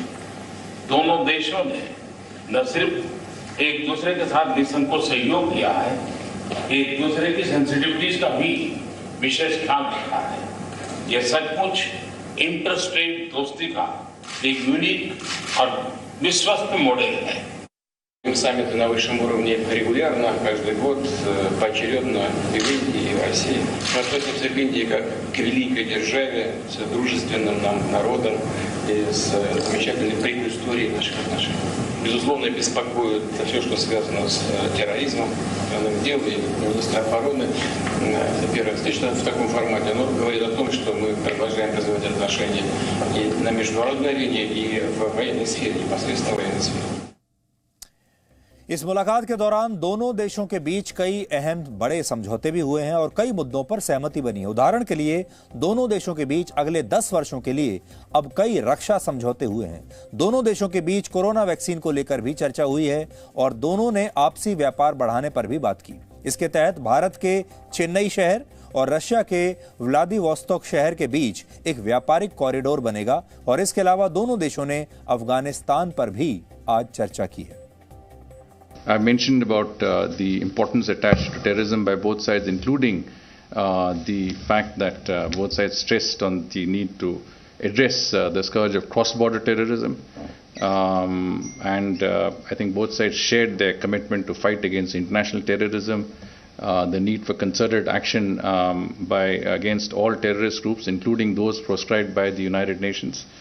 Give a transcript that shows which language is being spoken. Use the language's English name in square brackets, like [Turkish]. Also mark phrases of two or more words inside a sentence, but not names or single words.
[Hindi] दोनों देशों ने न सिर्फ एक दूसरे के साथ निसंकोच सहयोग किया है, एक दूसरे की सेंसिटिविटीज का भी विशेष ख्याल रखा है। यह सचमुच इंटरस्टेट दोस्ती का एक यूनिक और विश्वस्त मॉडल है। [Russian] Саммиты на высшем уровне регулярно, каждый год, поочередно и в Индии, и в России. Мы относимся к Индии как к великой державе, с дружественным нам народом и с замечательной предысторией наших отношений. Безусловно, беспокоит все, что связано с терроризмом, дело, и министр обороны, первая встреча в таком формате, но говорит о том, что мы продолжаем развивать отношения и на международной арене, и в военной сфере, непосредственно в военной сфере. [Hindi] इस मुलाकात के दौरान दोनों देशों के बीच कई अहम बड़े समझौते भी हुए हैं और कई मुद्दों पर सहमति बनी है। उदाहरण के लिए दोनों देशों के बीच अगले 10 वर्षों के लिए अब कई रक्षा समझौते हुए हैं। दोनों देशों के बीच [English] Corona vaccine [Hindi] को लेकर भी चर्चा हुई है और दोनों ने आपसी व्यापार बढ़ाने पर भी बात की। इसके तहत भारत के चेन्नई शहर और रशिया के व्लादिवोस्तोक शहर के बीच एक व्यापारिक कॉरिडोर बनेगा और इसके अलावा दोनों देशों ने अफगानिस्तान पर भी आज चर्चा की है। [English] I mentioned about the importance attached to terrorism by both sides, including the fact that both sides stressed on the need to address the scourge of cross-border terrorism. I think both sides shared their commitment to fight against international terrorism, the need for concerted action against all terrorist groups, including those proscribed by the United Nations.